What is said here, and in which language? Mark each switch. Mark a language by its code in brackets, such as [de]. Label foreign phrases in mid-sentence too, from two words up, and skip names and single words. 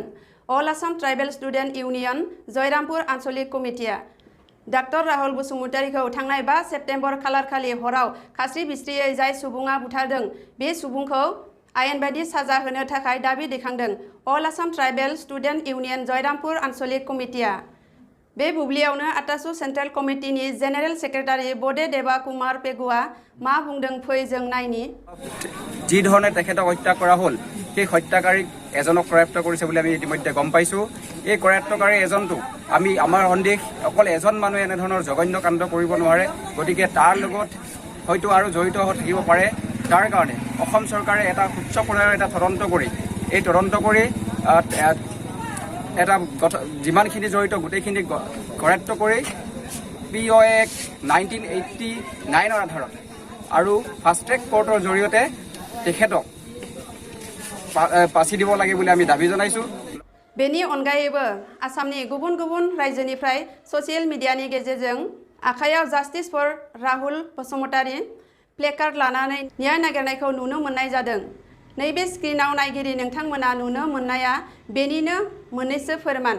[brx] अल आसाम ट्राइबेल स्टुडेन्ट इउनियन जयरामपुर आन्चलिक कमिटिया डाक्टर राहुल बसुमतारीखौ थांनाय 5 सेप्तेम्बर खालारखालि हराव खास्रि बिस्रियै जाय सुबुङा बुथारदों बे सुबुंखौ आयेन बायदि साजा होनो थाखाय दाबि दैखांदों अल आसाम ट्राइबेल स्टुडेन्ट इउनियन जयरामपुर आन्चलिक कमिटिया। बे बुब्लियावनो आटासु [en] central committee general secretary [brx] बडे देवा कुमार पेगुआ मा बुंदों फै जों नायनि। [as] যি ধৰণে তেখেতক হত্যা কৰা হ'ল সেই হত্যাকাৰীক এজনক কৰায়ত্ব কৰিছে বুলি আমি ইতিমধ্যে গম পাইছোঁ। এই কৰায়ত্বকাৰী এজনটো আমাৰ সন্দেহ অকল এজন মানুহে এনেধৰণৰ জঘন্য কাণ্ড কৰিব নোৱাৰে, গতিকে তাৰ লগত হয়তো আৰু জড়িত হৈ থাকিব পাৰে। তাৰ কাৰণে অসম চৰকাৰে এটা উচ্চ পৰ্যায়ৰ এটা তদন্ত কৰি এটা যিমানখিনি জড়িত গোটেইখিনি কৰায়ত্ব কৰি POA 1989 আধাৰত আৰু [en] fast track court [as] জৰিয়তে তেখেতক পাচি দিব লাগে বুলি আমি দাবী জনাইছোঁ। [brx] बेनि अनगायैबो आसामनि गुबुन गुबुन रायजोनिफ्राय [en] social media [brx] गेजेरजों आखायाव [en] justice for Rahul Basumatary [brx] प्लेकार्ड लानानै न्याय नागिरनायखौ नुनो मोननाय जादों। नैबे स्क्रिनाव नायगिरि नोंथांमोना नुनो मोननाया बेनिनो मोननैसो फोरमान।